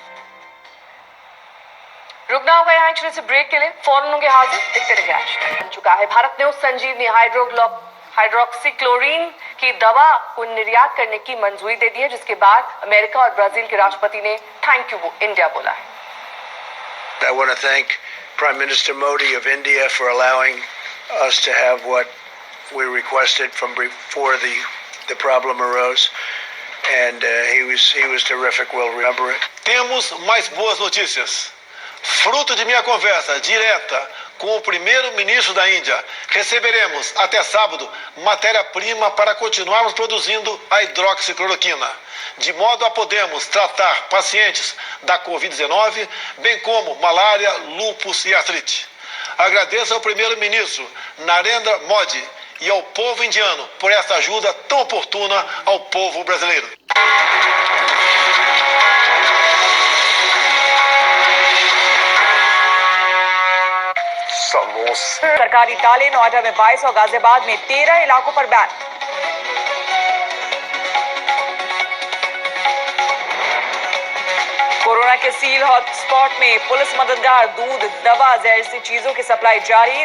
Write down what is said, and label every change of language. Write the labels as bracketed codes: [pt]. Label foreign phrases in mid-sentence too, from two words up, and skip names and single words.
[hi] रुकना होगा यहाँ छोटे से ब्रेक के लिए, फौरन होंगे हाजिर, देखते रहिए। आज बन चुका है भारत ने उस संजीवनी हाइड्रोक्सीक्लोरीन की दवा को निर्यात करने की मंजूरी दे दी है, जिसके बाद अमेरिका और ब्राजील के राष्ट्रपति ने [en] thank you India [hi] बोला है। [en] I want to thank Prime Minister Modi of India for allowing us to have what we requested from before the problem arose, and he was terrific. We'll remember it. [pt] Temos mais boas notícias. Fruto de minha conversa direta com o primeiro-ministro da Índia, receberemos até sábado matéria-prima para continuarmos produzindo a hidroxicloroquina, de modo a podermos tratar pacientes da Covid-19, bem como malária, lúpus e artrite. Agradeço ao primeiro-ministro Narendra Modi e ao povo indiano por essa ajuda tão oportuna ao povo brasileiro. [hi] सरकारी ताले, नोएडा में 22 और गाजियाबाद में 13 इलाकों पर बैन। कोरोना के सील हॉटस्पॉट में पुलिस मददगार, दूध, दवा जैसी चीजों की सप्लाई जारी।